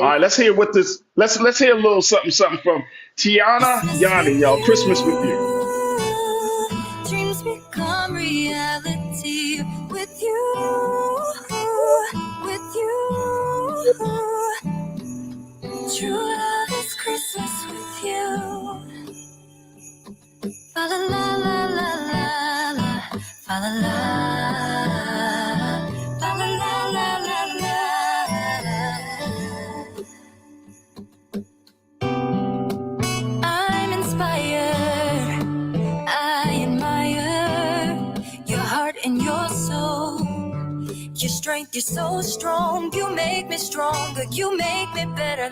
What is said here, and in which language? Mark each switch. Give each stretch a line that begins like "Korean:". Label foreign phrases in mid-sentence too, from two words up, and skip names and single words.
English: All right, let's hear what this. Let's hear a little something from Tiana Yanni, y'all. Christmas with You. Dreams become reality with you, with you. True love is Christmas with you. Fa la la la la la la, fa la la, fa la la la la la. I'm inspired, I admire your heart and your soul. Your strength, you're so strong. You make me stronger, you make me better.